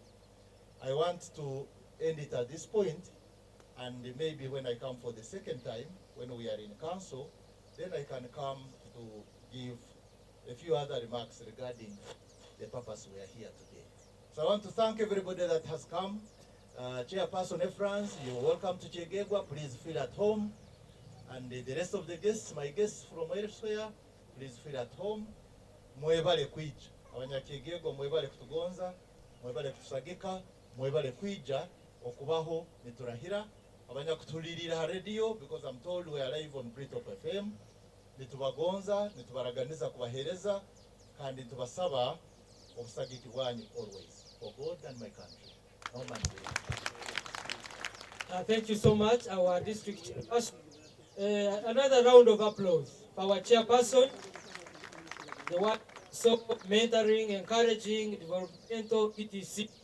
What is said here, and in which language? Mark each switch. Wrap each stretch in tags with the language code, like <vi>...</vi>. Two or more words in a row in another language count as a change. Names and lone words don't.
<en>I want to end it at this point, and maybe when I come for the second time, when we are in council, then I can come to give a few other remarks regarding the purpose we are here today. So I want to thank everybody that has come. Chairperson Efrans, you're welcome to Kyegegwa. Please feel at home. And the rest of the guests, my guests from elsewhere, please feel at home.</en> <ttj>Mwebale kwija. Abanyakyegegwa mwebale kutugonza, mwebale kutusagika, mwebale kwija okubaho niturahira. Abanyakutulirira radio,</ttj> <en>because I'm told we are live on BRITOP FM.</en> <ttj>Nitubagonza, nitubaraganiza kubahereza, kandi nitubasaba obusagiki bwanyu</ttj> <en>always for God and my country. No man Thank you so much, our district chairperson. Another round of applause for our chairperson, the one so mentoring, encouraging, developmental, etc.</en>